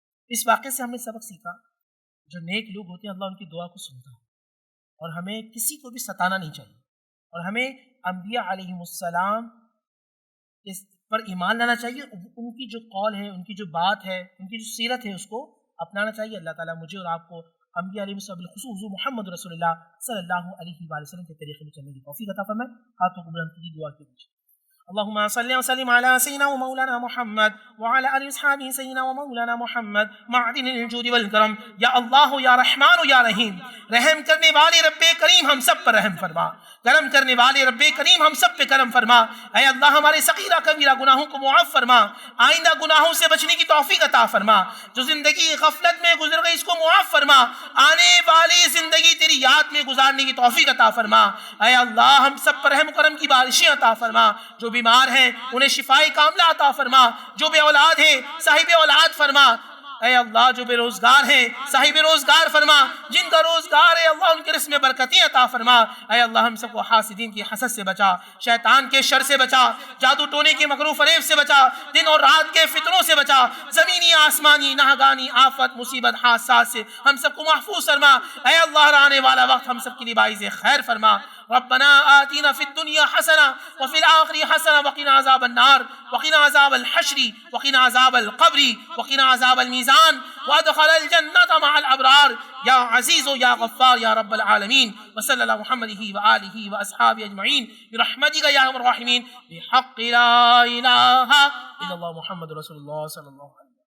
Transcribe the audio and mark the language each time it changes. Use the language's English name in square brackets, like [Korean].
[Urdu] اس واقعے سے ہم نے سبق سیکھا, جو نیک لوگ ہوتے ہیں اللہ ان کی دعا کو سنتا ہے, اور ہمیں کسی کو بھی ستانا نہیں چاہیے, اور ہمیں انبیاء علیہم السلام اس پر ایمان لانا چاہیے, ان کی جو قول ہے, ان کی جو بات ہے, ان کی جو سیرت ہے اس کو اپنانا چاہیے. اللہ تعالیٰ مجھے اور آپ کو انبیاء علیہ السلام بالخصوص محمد رسول اللہ صلی اللہ علیہ وآلہ وسلم کے طریقے میں چلنے کی توفیق عطا فرمائے. ہاتھوں کو بلند کیجیے, دعا کیجیے. [Arabic] اللهم صل وسلم على سيدنا ومولانا محمد وعلى آل أصحابه سيدنا ومولانا محمد معدن الجود والكرم. [Urdu] یا اللہ یا رحمان یا رحیم, رحم کرنے والے رب کریم ہم سب پر رحم فرما, کرم کرنے والے رب کریم ہم سب پہ کرم فرما. اے اللہ ہمارے صغیرہ کبیرہ گناہوں کو معاف فرما, آئندہ گناہوں سے بچنے کی توفیق عطا فرما. جو زندگی غفلت میں گزر گئی اس کو معاف فرما, آنے والی زندگی تیری یاد میں گزارنے کی توفیق عطا فرما. اے اللہ ہم سب پر رحم کرم کی بارشیں عطا فرما. جو بیمار ہیں انہیں شفائی کاملہ عطا فرما, جو بے اولاد ہیں صاحب اولاد فرما. اے اللہ جو بے روزگار ہیں صاحب روزگار فرما, جن کا روزگار ہے اللہ ان کے رزق میں برکتیں عطا فرما. اے اللہ ہم سب کو حاسدین کی حسد سے بچا, شیطان کے شر سے بچا, جادو ٹونے کے مکروہ فریب سے بچا, دن اور رات کے فتنوں سے بچا, زمینی آسمانی ناگانی آفت مصیبت حادثات سے ہم سب کو محفوظ فرما. اے اللہ آنے والا وقت ہم سب کے لیے باعث خیر فرما. [Arabic] ربنا آتنا في الدنيا حسنة وفي الآخرة حسنة وقنا عذاب النار وقنا عذاب الحشر وقنا عذاب القبر وقنا عذاب الميزان وادخل الجنة مع الأبرار يا عزيز يا غفار يا رب العالمين. وصلى الله محمد وآله وأصحابه أجمعين برحمتك يا أرحم الراحمين بحق لا إله إلا الله محمد رسول الله صلى الله عليه وسلم.